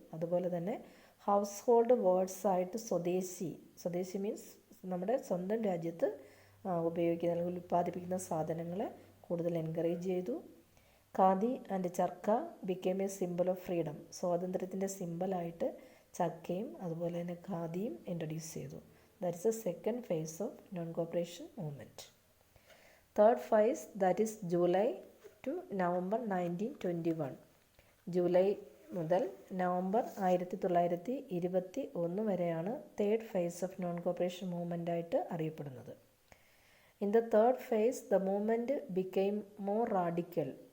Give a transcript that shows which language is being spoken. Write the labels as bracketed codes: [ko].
[ml] അതുപോലെ തന്നെ house hold വേർഡ്സായിട്ട് സ്വദേശി മീൻസ് നമ്മുടെ സ്വന്തം രാജ്യത്ത് ഉപയോഗിക്കുന്ന അല്ലെങ്കിൽ ഉൽപ്പാദിപ്പിക്കുന്ന സാധനങ്ങളെ കൂടുതൽ എൻകറേജ് ചെയ്തു. [en] Khadi and charkha became a symbol of freedom. [ml] സ്വാതന്ത്ര്യത്തിൻ്റെ സിമ്പിളായിട്ട് ചക്കയും അതുപോലെ തന്നെ ഖാദിയും ഇൻട്രൊഡ്യൂസ് ചെയ്തു. [en] That is the second phase of non-cooperation movement. Third phase, that is July to November 1921. [ml] July മുതൽ നവംബർ 1921 വരെയാണ് third phase of non corporation movement ആയിട്ട് അറിയപ്പെടുന്നത്. [en] In the third phase the movement became more radical.